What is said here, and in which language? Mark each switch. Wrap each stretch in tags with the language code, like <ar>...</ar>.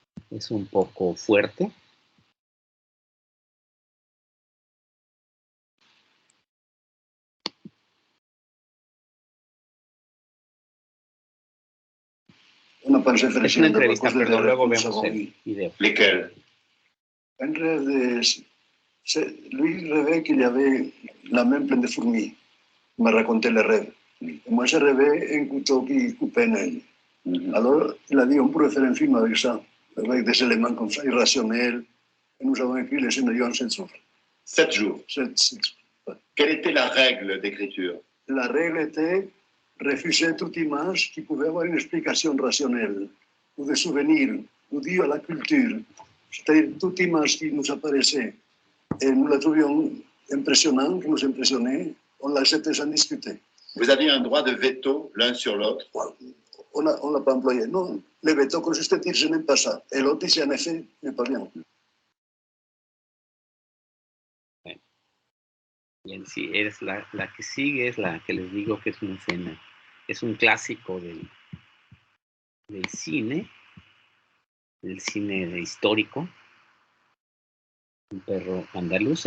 <es>Es un poco fuerte. Es una entrevista, perdón, luego vemos el video.</es> <fr>Lesquels? En rêve lui rêvait qu'il y avait la main pleine de fourmis. Il m'a raconté le rêve. Moi, j'ai rêvé un couteau qui coupait un œil. Alors, il a dit, on pourrait faire un film avec ça, avec des éléments comme ça, irrationnels. Et nous avons écrit le scénario en 7 jours. 7 jours. 7 jours. Quelle était la règle d'écriture? La règle était refuser toute image qui pouvait avoir une explication rationnelle, ou des souvenirs, ou due à la culture. C'est-à-dire toute image qui nous apparaissait, et nous la trouvions impressionnante, qui nous impressionnait, on l'acceptait sans discuter. Vous aviez un droit de veto l'un sur l'autre? on l'a pas employé. Non, le béton consistait dire je n'aime pas ça. Et l'autre dice en effet, n'est pas bien.</fr> <es>Bien, sí, es la que sigue, es la que les digo que es una escena, es un clásico del cine histórico, un perro andaluz.</es>